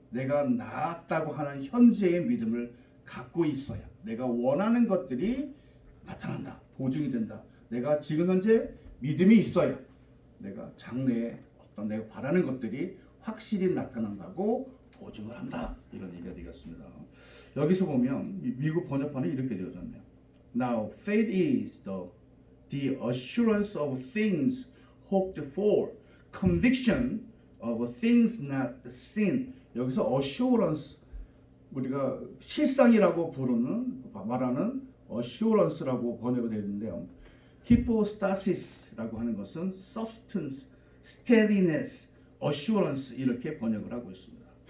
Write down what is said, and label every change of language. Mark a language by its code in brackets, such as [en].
[ko] 내가 나았다고 하는 현재의 믿음을 갖고 있어야 내가 원하는 것들이 나타난다. 보증이 된다. 내가 지금 현재 믿음이 있어야 내가 장래에 어떤 내가 바라는 것들이 확실히 나타난다고 보증을 한다. 이런 얘기가 되겠습니다. 여기서 보면 미국 번역판에 이렇게 되어졌네요. [en] Now faith is the assurance of things hoped for, conviction of things not seen. [ko] 여기서 assurance 우리가 실상이라고 말하는 assurance라고 번역이 되어 있는데요. hypostasis라고 하는 것은 substance, steadiness, assurance 이렇게 번역을 하고 있습니다.